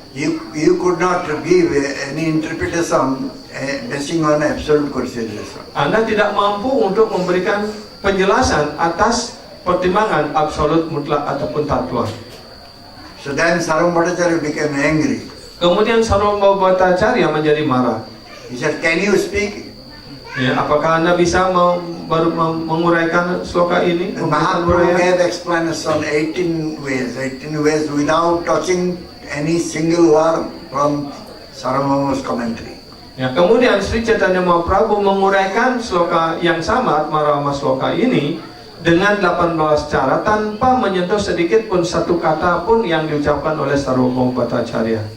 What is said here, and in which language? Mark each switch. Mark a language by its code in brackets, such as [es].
[en] You could not give any interpretation basing on absolute consideration. [id] Anda tidak mampu untuk memberikan penjelasan atas pertimbangan absolut mutlak ataupun tatwa. [en] So then Sarvabhauma Bhattacharya became angry. [id] Kemudian Sarvabhauma Bhattacharya menjadi marah. [en] He said, "Can you speak?" [id] Apakah Anda bisa menguraikan sloka ini? [en] Mahaprabhu gave explanation 18 ways without touching any single word from Sarvabhauma's commentary. [id] Kemudian Sri Chaitanya Mahaprabhu menguraikan sloka yang sama, Atmarama Sloka ini dengan 18 cara tanpa menyentuh sedikit pun satu kata pun yang diucapkan oleh Sarvabhauma Bhattacharya.